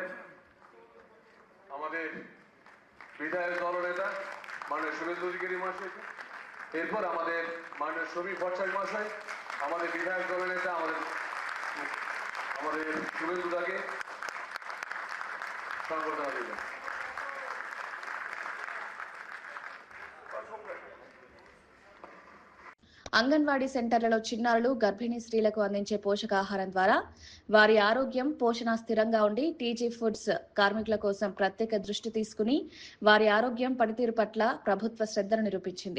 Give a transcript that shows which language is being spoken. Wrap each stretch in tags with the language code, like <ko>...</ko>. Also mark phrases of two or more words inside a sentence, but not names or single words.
<bn>আমাদের বিধায়ক দলনেতা মাননীয় শুভেন্দু অধিকারী মহাশয়, এরপর আমাদের মাননীয় শমী ভট্টাচার্য মহাশয় আমাদের বিধায়ক দলনেতা আমাদের শুভেন্দু দাকে সংবর্ধনা দিলেন।</bn> <te>అంగన్వాడీ సెంటర్లలో చిన్నారులు, గర్భిణీ స్త్రీలకు అందించే పోషకాహారం ద్వారా వారి ఆరోగ్యం, పోషణ స్థిరంగా ఉండి టీజీ ఫుడ్స్ కార్మికుల కోసం ప్రత్యేక దృష్టి తీసుకుని వారి ఆరోగ్యం, పనితీరు పట్ల ప్రభుత్వ శ్రద్ధను నిరూపించింది.</te>